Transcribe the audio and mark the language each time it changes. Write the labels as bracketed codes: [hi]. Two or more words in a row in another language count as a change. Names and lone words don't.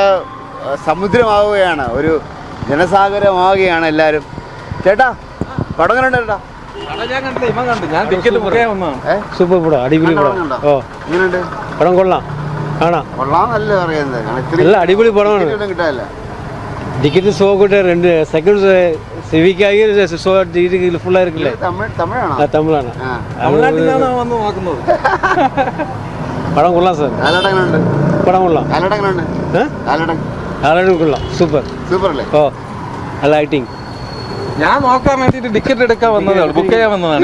[ml] സമുദ്രമാവുകയാണ്, ഒരു ജനസാഗരമാവുകയാണ് എല്ലാവരും. ചേട്ടാ പടം കണ്ടോ? ചേട്ടാ സൂപ്പർ പടം, അടിപൊളി പടം. എങ്ങനെയുണ്ട് പടം? കൊള്ളാം, കാണാം. കൊള്ളാന്നല്ല പറയുന്നത്, നല്ല അടിപൊളി പടമാണ്. കിട്ടാല്ല [en] ticket show [ta] கூட 2 செகண்ட் சிவிக்காகி [en] show ticket [ta] ஃபுல்லாக இருக்குல்ல. [ml] തമിഴാണോ? തമിഴാണ്. തമിഴ്നാട്ടിലാണ് വന്ന് നോക്കുന്നത്. പടം കൊള്ളാം സാർ. പടം കൊള്ളാം. ആളുടെ കൊള്ളാം, സൂപ്പർ അല്ലേ? ഓ, നല്ല ആക്ടിങ്. ഞാൻ നോക്കാൻ വേണ്ടിട്ട് ടിക്കറ്റ് എടുക്കാൻ വന്നതാണ്, ബുക്ക് ചെയ്യാൻ വന്നതാണ്.